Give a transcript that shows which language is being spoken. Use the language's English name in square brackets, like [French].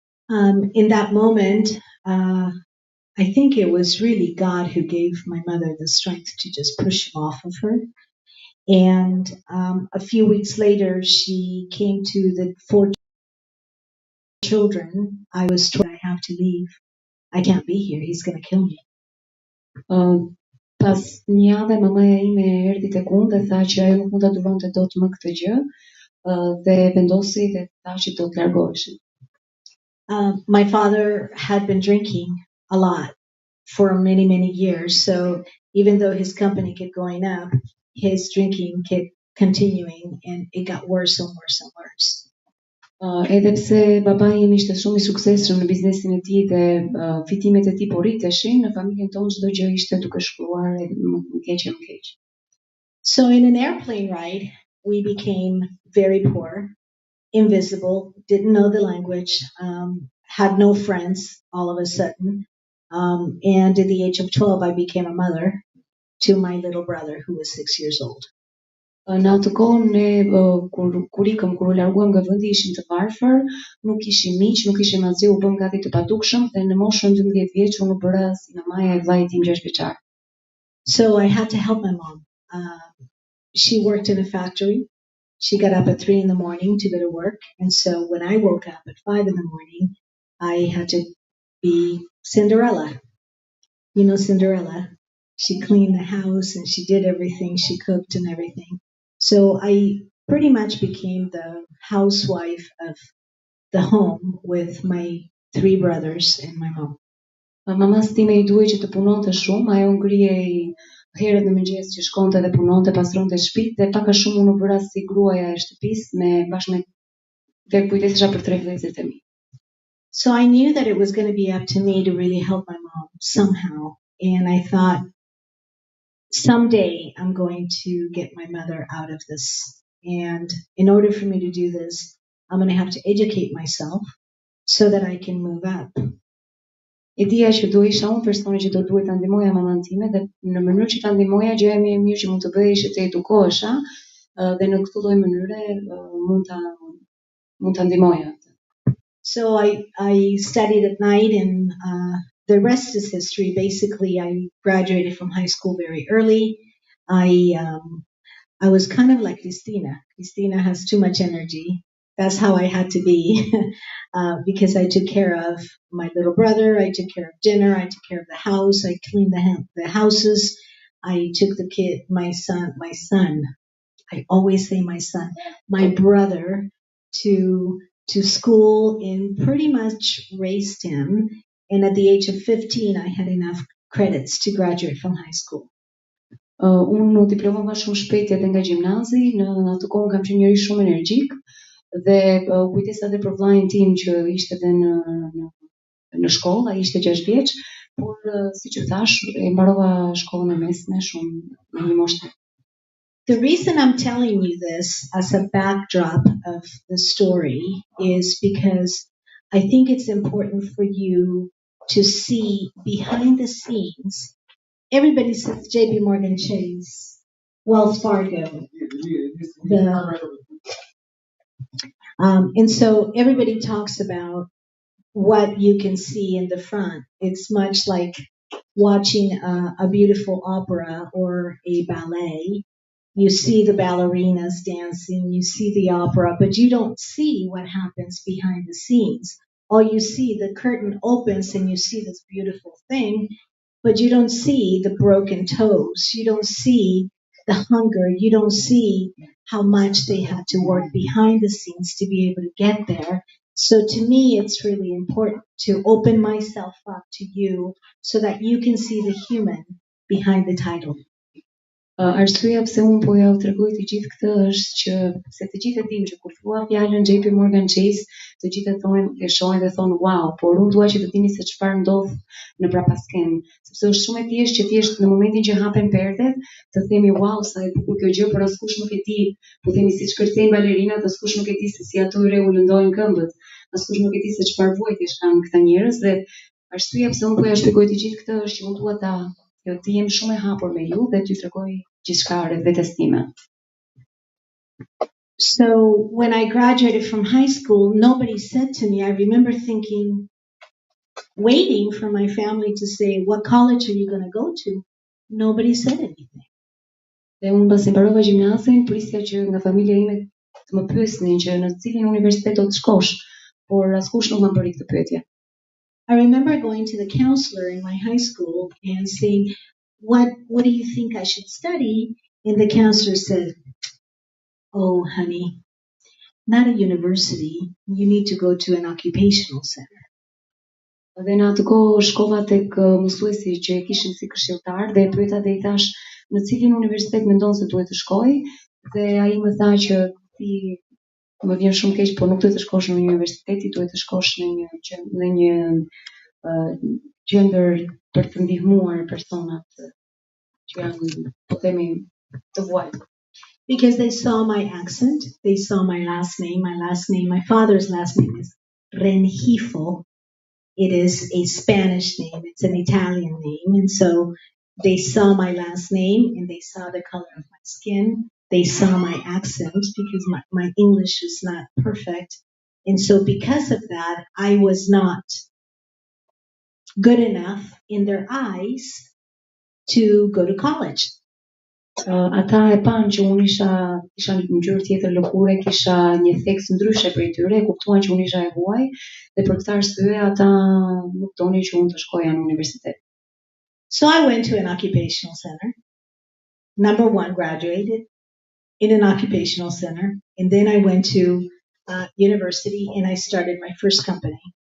[English] In that moment, I think it was really God who gave my mother the strength to just push him off of her. And a few weeks later, she came to the 4 children. I was told I have to leave. I can't be here. He's going to kill me. [Albanian] Pas një javë mamaja ime erdhi tek unë dhe tha që ajo nuk mund ta duronte dot më këtë gjë. Dhe vendosi dhe tha që do të largoheshin. [English] My father had been drinking a lot for many, many years. So even though his company kept going up, his drinking kept continuing and it got worse and worse and worse. [Albanian] Edhe pse babai im ishte shumë I suksesshëm në biznesin e tij dhe fitimet e tij po rriteshin, në familjen tonë çdo gjë ishte duke shkruar më keq e më keq. [English] So in an airplane ride, we became very poor, invisible, didn't know the language, had no friends all of a sudden. And at the age of 12, I became a mother to my little brother who was 6 years old. [Albanian] Në atë kohë ne kur ikëm, kur u larguam nga vendi ishim të varfër, nuk kishim miq, nuk kishim asgjë, u bëm gati të padukshëm dhe në moshën 12 vjeç unë u bëra si mamaja e vllajit tim 6 vjeçar. [English] So I had to help my mom. She worked in a factory. She got up at 3 in the morning to go to work. And so when I woke up at 5 in the morning, I had to be Cinderella. You know Cinderella? She cleaned the house and she did everything. She cooked and everything. So I pretty much became the housewife of the home with my 3 brothers and my mom. [Albanian] Mamas time I duhej që të punonte shumë, ajo ngrihej herët në mëngjes që shkonte dhe punonte, pastronte shtëpitë dhe pak a shumë unë u bëra si gruaja e shtëpisë bashkë me dhe kujdesesha për 3 vëllezërit e mi. [English] So I knew that it was going to be up to me to really help my mom somehow. And I thought, someday I'm going to get my mother out of this. And in order for me to do this, I'm going to have to educate myself so that I can move up. [Albanian] E dija që do isha unë personi që do duhet ta ndihmoja mamën time dhe në mënyrë që ta ndihmoja gjëja më e mirë që mund të bëj ishte të edukohesha dhe në këtë lloj mënyre mund ta ndihmoja. [English] So I studied at night and the rest is history. Basically, I graduated from high school very early. I was kind of like Cristina. Cristina has too much energy. That's how I had to be because I took care of my little brother. I took care of dinner. I took care of the house. I cleaned the houses. I took my son. I always say my son, my brother to school and pretty much raised him. And at the age of 15, I had enough credits to graduate from high school. [Albanian] Unë u diplomova shumë shpejt edhe nga gjimnazi, në atë kohë kam qenë njëri shumë energjik dhe kujdesa edhe për vllajin tim që ishte edhe në shkollë, ai ishte 6 vjeç, por siç e thash, e mbarova shkollën e mesme shumë në një moshë. [English] The reason I'm telling you this as a backdrop of the story is because I think it's important for you to see behind the scenes. Everybody says JP Morgan Chase, Wells Fargo. And so everybody talks about what you can see in the front. It's much like watching a beautiful opera or a ballet. You see the ballerinas dancing, you see the opera, but you don't see what happens behind the scenes. All you see, the curtain opens and you see this beautiful thing, but you don't see the broken toes. You don't see the hunger. You don't see how much they had to work behind the scenes to be able to get there. So to me, it's really important to open myself up to you so that you can see the human behind the title. [Albanian] Arsyeja pse unë po ja u tregoj të gjithë këtë është që se të gjithë e dimë që kur thua fjalën JP Morgan Chase, të gjithë e shohin dhe thonë wow, por unë dua që të dini se çfarë ndodh në prapasken, sepse është shumë e thjeshtë që thjesht në momentin që hapen perdet, të themi wow, sa e bukur kjo gjë, por askush nuk e di, po themi siç kërcejnë balerinat, askush nuk e di se si ato u lëndojnë këmbët, askush nuk e di se çfarë vuajtjesh kanë këta njerëz dhe arsyeja pse unë po ja shpjegoj të gjithë këtë është që unë dua të jem shumë e hapur me ju dhe t'ju tregoj gjithçka rreth vetes time. [English] So when I graduated from high school, nobody said to me, I remember thinking, waiting for my family to say, what college are you going to go to? Nobody said anything. [Albanian] Dhe unë pasi mbarova gjimnazin, prisja që nga familja ime të më pyesnin që në cilin universitet do të shkosh, por askush nuk më bëri këtë pyetje. [English] I remember going to the counselor in my high school and saying, what do you think I should study? And the counselor said, oh, honey, not a university. You need to go to an occupational center. [Albanian] Dhe në atë kohë shkova tek mësuesi që e kishin si këshilltar dhe e pyeta dhe I thash në cilin universitet mendon se duhet të shkoj dhe ai më tha që ti më vjen shumë keq, por nuk duhet të shkosh në një universitet, ti duhet të shkosh në një gjendër për të ndihmuar personat që janë, po themi, të vuajtur. [English] Because they saw my accent, they saw my last name. My father's last name is Renjifo. It is a Spanish name. It's an Italian name. And so they saw my last name and they saw the color of my skin. They saw my accent because my English is not perfect. And so because of that, I was not good enough in their eyes to go to college. [Albanian] Ata e panë që unë isha një ngjyrë tjetër lëkure, kisha një theks ndryshe prej tyre, kuptuan që unë isha e huaj dhe për këtë arsye ata nuk donin që unë të shkoja në universitet. [English] So I went to an occupational center. Number one, graduated in an occupational center. And then I went to university and I started my first company.